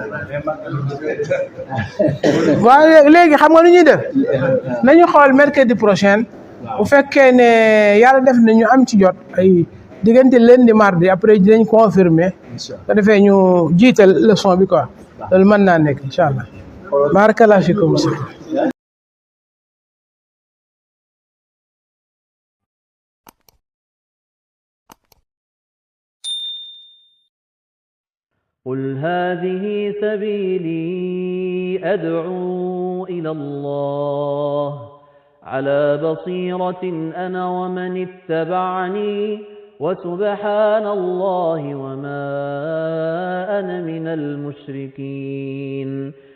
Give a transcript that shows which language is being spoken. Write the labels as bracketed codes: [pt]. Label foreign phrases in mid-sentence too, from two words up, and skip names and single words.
[wo] léegi xam nga nu ñuy def nañu xool [fr] mercredi prochain [wo] bu fekkee ne yàlla def na ñu am ci jot ay diggante [fr] lundi mardi après [wo] dinañ confirmer ko defee ñu jiital leçon bi quoi loolu mën naa nekk [ar] إن شاء الله بارك الله فيكم قل هذه سبيلي أدعو إلى الله على بصيرة أنا ومن اتبعني وسبحان الله وما أنا من المشركين